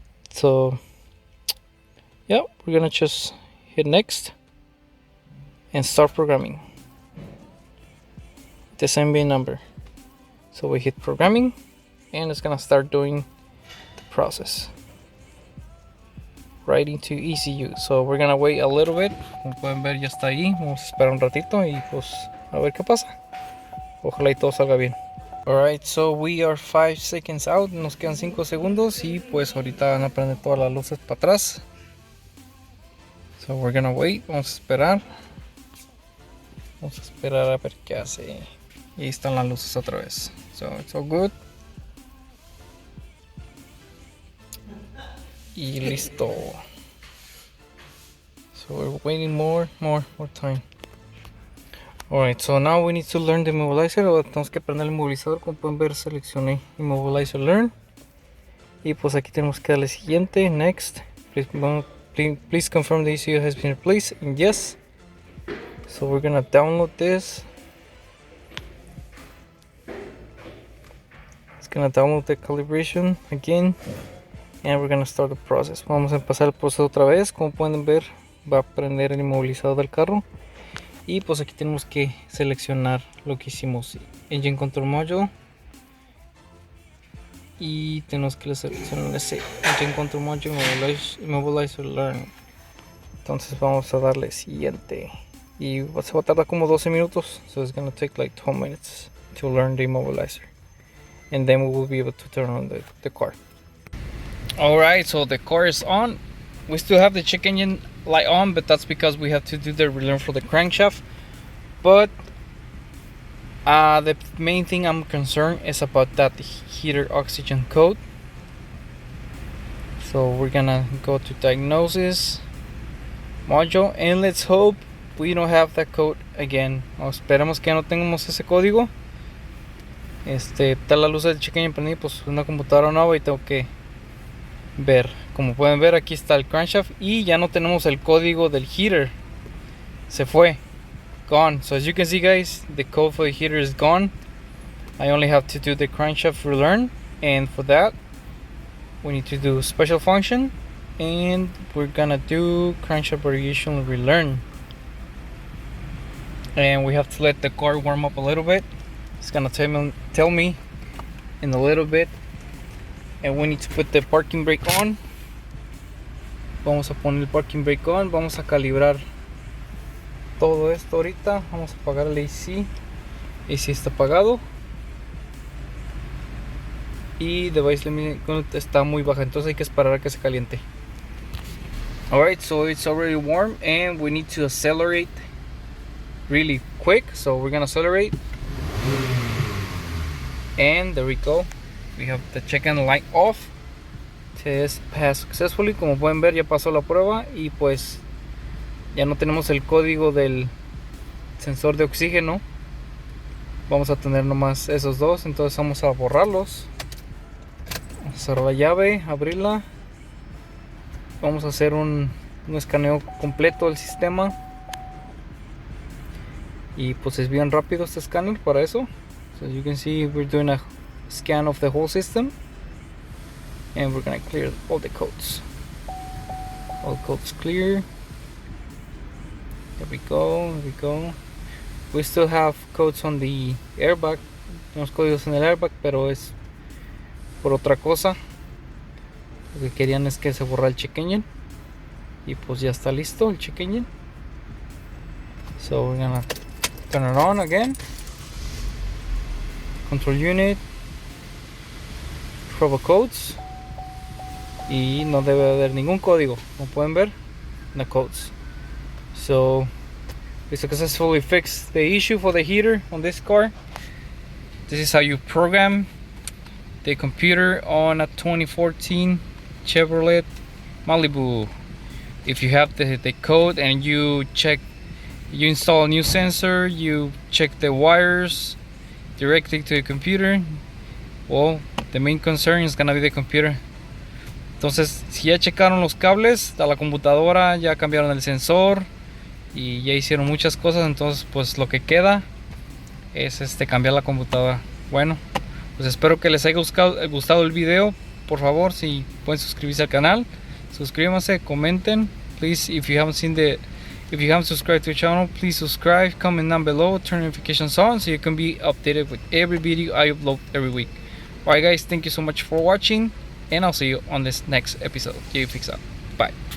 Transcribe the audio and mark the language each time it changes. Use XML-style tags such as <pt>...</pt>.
<en>So yeah, we're gonna just hit next and start programming the same bin number. So we hit programming and it's gonna start doing the process right into ECU. So we're gonna wait a little bit.</en> <es>Como pueden ver, ya está ahí. Vamos a esperar un ratito y pues a ver qué pasa. Ojalá y todo salga bien.</es> <en>Alright, so we are 5 seconds out.</en> <es>Nos quedan 5 segundos y pues ahorita van a prender todas las luces para atrás.</es> <en>So we're gonna wait.</en> <es>Vamos a esperar. Vamos a esperar a ver qué hace. Y ahí están las luces otra vez.</es> <en>So it's all good.</en> <es>Y listo.</es> <en>So we're waiting more time. Alright, so now we need to learn the immobilizer.</en> <es>Ahora tenemos que aprender el inmovilizador. Como pueden ver, seleccioné immobilizer learn. Y pues aquí tenemos que darle siguiente, next.</es> <en>Please confirm the ECU has been replaced. And yes. So we're gonna download this. It's gonna download the calibration again. And we're gonna start the process.</en> <es>Vamos a empezar el proceso otra vez. Como pueden ver, va a prender el inmovilizador del carro. Y pues aquí tenemos que seleccionar lo que hicimos, Engine Control Module, y tenemos que seleccionar ese Engine Control Module Immobilizer Learn. Entonces vamos a darle siguiente y se va a tardar como 12 minutos,</es> <en>so it's gonna take like 12 minutes to learn the immobilizer, and then we will be able to turn on the car. Alright, so the car is on. We still have the check engine light on, but that's because we have to do the relearn for the crankshaft. But the main thing I'm concerned is about that heater oxygen code. So we're gonna go to diagnosis module, and let's hope we don't have that code again.</en> <es>Esperemos que no tengamos ese código. Está la luz del check engine prendida, pues una computadora nueva y tengo que ver. Como pueden ver, aquí está el crankshaft y ya no tenemos el código del heater. Se fue,</es> <en>gone. So as you can see, guys, the code for the heater is gone. I only have to do the crankshaft relearn, and for that we need to do special function, and we're gonna do crankshaft variation relearn, and we have to let the car warm up a little bit. It's gonna tell me in a little bit. And we need to put the parking brake on.</en> <es>Vamos a poner el parking brake on. Vamos a calibrar todo esto ahorita. Vamos a apagar el AC. AC está apagado. Y device limit está muy baja, entonces hay que esperar a que se caliente.</es> <en>Alright, so it's already warm and we need to accelerate really quick. So we're gonna accelerate. And there we go. We have the check engine light off. Test passed successfully.</en> <es>Como pueden ver, ya pasó la prueba y pues ya no tenemos el código del sensor de oxígeno. Vamos a tener nomás esos dos, entonces vamos a borrarlos. Vamos a cerrar la llave, abrirla. Vamos a hacer un escaneo completo del sistema. Y pues es bien rápido este escáner para eso.</es> <en>So as you can see, we're doing a scan of the whole system, and we're gonna clear all the codes. All codes clear. There we go. There we go. We still have codes on the airbag.</en> <es>Tenemos códigos en el airbag, pero es por otra cosa. Lo que querían es que se borra el check engine, y pues ya está listo el check engine.</es> <en>So we're gonna turn it on again. Control unit, trouble codes,</en> <es>y no debe haber ningún código, como pueden ver,</es> <en>no codes. So we successfully fixed the issue for the heater on this car. This is how you program the computer on a 2014 Chevrolet Malibu. If you have the code and you install a new sensor, you check the wires directly to the computer, well, the main concern is gonna be the computer.</en> <es>Entonces, si ya checaron los cables a la computadora, ya cambiaron el sensor y ya hicieron muchas cosas, entonces pues lo que queda es cambiar la computadora. Bueno, pues espero que les haya gustado el video. Por favor, si pueden suscribirse al canal, suscríbanse, comenten,</es> <en>please. If you haven't subscribed to the channel, please subscribe, comment down below, turn notifications on so you can be updated with every video I upload every week. Alright guys, thank you so much for watching, and I'll see you on this next episode. Fix up. Bye.</en>